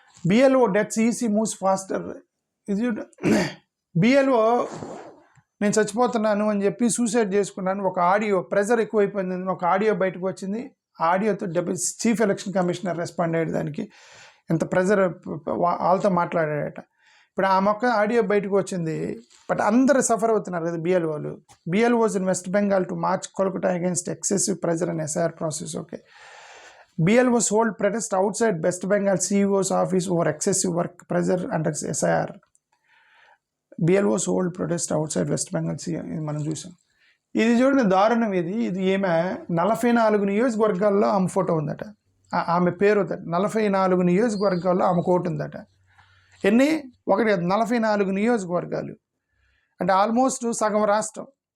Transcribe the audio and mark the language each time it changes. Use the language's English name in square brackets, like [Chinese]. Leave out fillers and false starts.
[English] BLO deaths EC moves faster. [Telugu] ఇది BLO నేను చచ్చిపోతున్నాను అని చెప్పి సూసైడ్ చేసుకున్నాను, ఒక ఆడియో ప్రెజర్ ఎక్కువైపోయింది, ఒక ఆడియో బయటకు వచ్చింది. ఆడియోతో చీఫ్ ఎలక్షన్ కమిషనర్ రెస్పాండ్ అయ్యాడు దానికి. ఎంత ప్రెజర్ వాళ్ళతో మాట్లాడాడట. ఇప్పుడు ఆ ఆడియో బయటకు వచ్చింది, బట్ అందరు సఫర్ అవుతున్నారు కదా బిఎల్ఓలు. [English] BLOs in West Bengal to march Kolkata against excessive pressure and SIR process. Okay, BLOs hold protest outside West Bengal CEO's office over excessive work pressure under SIR. BLOs hold protest outside West Bengal CEO. [Telugu] ఇది మనం చూసాం. ఇది చూడండి దారుణం. ఇది ఈమె 44 నియోజకవర్గాల్లో ఆమె ఫోటో ఉందట, ఆమె పేరు 44 నియోజకవర్గాల్లో ఆమె కోటు ఉందట. ఎన్ని? 44 నియోజకవర్గాలు అంటే ఆల్మోస్ట్ సగం రాష్ట్రం.